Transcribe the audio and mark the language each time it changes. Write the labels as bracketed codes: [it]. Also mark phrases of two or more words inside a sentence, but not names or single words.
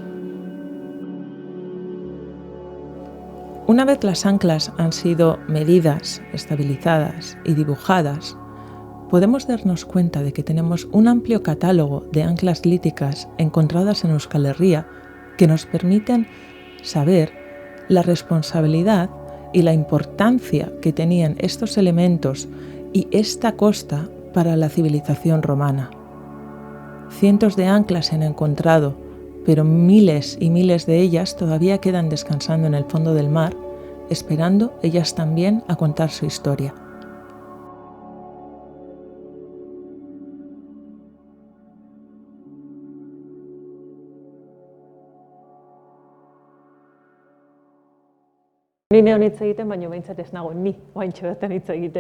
[es] Una vez las anclas han sido medidas, estabilizadas y dibujadas, podemos darnos cuenta de que tenemos un amplio catálogo de anclas líticas encontradas en Euskal Herria que nos permiten saber la responsabilidad y la importancia que tenían estos elementos y esta costa para la civilización romana. Cientos de anclas se han encontrado, pero miles y miles de ellas todavía quedan descansando en el fondo del mar, esperando ellas también a contar su historia. [eu] Ni neon hitz egiten, baina behintzat ez nago ni oaintxe bertan hitz egiten.